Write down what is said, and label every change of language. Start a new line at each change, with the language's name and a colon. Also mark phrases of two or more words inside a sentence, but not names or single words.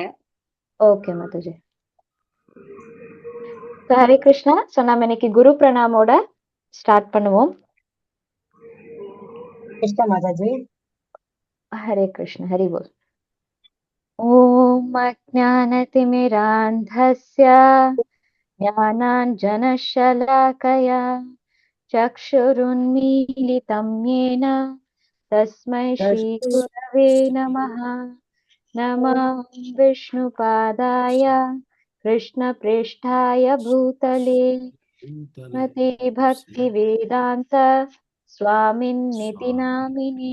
Tamil: ஓகே மாதாஜி. ஹரே கிருஷ்ணா. சோ நம்ம இன்னைக்கு குரு பிரணாமோட ஸ்டார்ட் பண்ணுவோம். கிருஷ்ணா மாதாஜி.
Sanskrit: हरे कृष्ण। हरि बोल। ओम् अज्ञानतिमिरान्धस्य ज्ञानाञ्जनशलाकया चक्षुरुन्मीलितं येन तस्मै श्रीगुरवे नमः। नमः विष्णुपादाय कृष्णप्रेष्ठाय भूतले मते भक्तिवेदान्त स्वामिन्निति नामिने।